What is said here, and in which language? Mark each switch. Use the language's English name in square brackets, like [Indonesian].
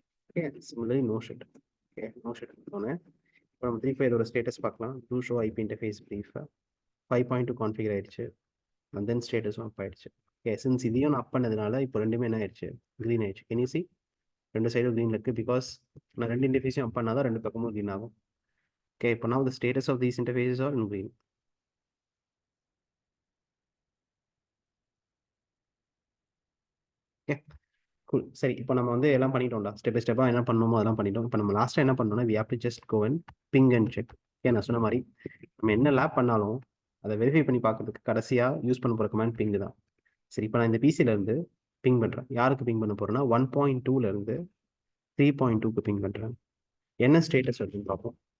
[Tamil] Okay, similarly no shut. Okay, no shut கொடுத்தோன்னே இப்போ நம்ம 3.5 ஸ்டேட்டஸ் பார்க்கலாம். Two show IP interface ப்ரீஃபை 5.2 configure ஆயிடுச்சு. அண்ட் தென் ஸ்டேட்டஸும் அப் ஆயிடுச்சு. ஓகே, சின்ஸ் இதையும் நான் அப் பண்ணதுனால இப்போ ரெண்டுமே என்ன ஆயிடுச்சு? க்ரீன் ஆயிடுச்சு. Can you see? ரெண்டு சைடும் க்ரீனில் இருக்குது பிகாஸ் நான் ரெண்டு இன்டர்ஃபேஸையும் அப் பண்ணால் தான் ரெண்டு பக்கமும் க்ரீன் ஆகும். [English] Okay, இப்போ now the status of these interfaces are in green. Okay cool. [Tamil] சரி, இப்போ நம்ம வந்து எல்லாம் பண்ணிட்டோம்டா, ஸ்டெப் பை ஸ்டெப்பாக என்ன பண்ணணுமோ அதெல்லாம் பண்ணிட்டோம். இப்போ நம்ம லாஸ்ட்டாக என்ன பண்ணோம்னா [English] we have to just go and ping and check. [Tamil] Okay, நான் சொன்ன மாதிரி நம்ம என்ன லேப் பண்ணாலும் அதை வெரிஃபை பண்ணி பார்க்கறதுக்கு கடைசியாக யூஸ் பண்ண போகிற கமாண்ட் பிங் தான். சரி, இப்போ நான் இந்த பிசியிலேருந்து பிங் பண்ணுறேன். யாருக்கு பிங் பண்ண போகிறேன்னா 1.2லேருந்து 3.2க்கு பிங் பண்ணுறேன். என்ன ஸ்டேட்டஸ் வருதுன்னு பார்ப்போம்.